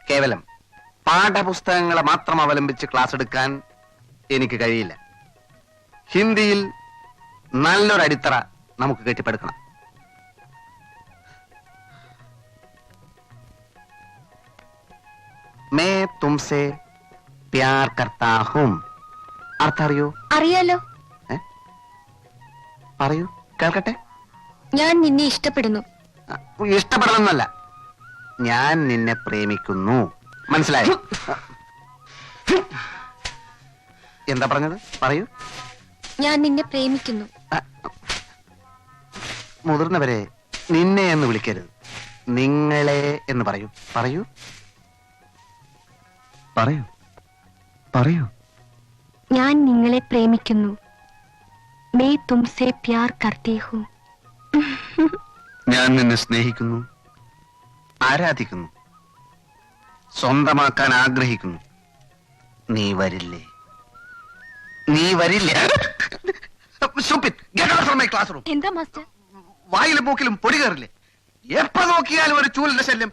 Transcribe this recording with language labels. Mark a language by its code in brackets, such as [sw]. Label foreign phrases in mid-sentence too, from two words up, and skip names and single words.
[ml] കേവലം പാഠപുസ്തകങ്ങളെ മാത്രം അവലംബിച്ച് ക്ലാസ് എടുക്കാൻ എനിക്ക് കഴിയില്ല. ഹിന്ദിയിൽ നല്ലൊരു അടിത്തറ നമുക്ക് കെട്ടിപ്പടുക്കണം. [hi] मैं तुमसे प्यार करता हूं. [ml] അർത്ഥം അറിയോ? അറിയാലോ. പറയൂ, കേൾക്കട്ടെ. ഞാൻ നിന്നെ ഇഷ്ടപ്പെടുന്നു. ഇഷ്ടപ്പെടണമെന്നല്ല, ഞാൻ നിന്നെ പ്രേമിക്കുന്നു. മനസ്സിലായോ? എന്താ പറഞ്ഞത്? പറയൂ. ഞാൻ നിന്നെ പ്രേമിക്കുന്നു. മുതിർന്നവരെ നിന്നെ എന്ന് വിളിക്കരുത്, നിങ്ങളെ എന്ന് പറയൂ. പറയൂ പറയൂ പറയൂ. ഞാൻ നിങ്ങളെ പ്രേമിക്കുന്നു. [hi] मैं तुमसे प्यार करती हूँ. [ml] ഞാൻ നിന്നെ സ്നേഹിക്കുന്നു, ആരാധിക്കുന്നു, സ്വന്തമാക്കാൻ ആഗ്രഹിക്കുന്നു. നീ വരില്ലേ? നീ വരില്ലേ? ക്ലാസ് റൂം. എന്താ മാസ്റ്റർ? വായിലും മൂക്കിലും പൊടി കയറില്ലേ? എപ്പോ നോക്കിയാലും ഒരു ചൂലിന്റെ ശല്യം.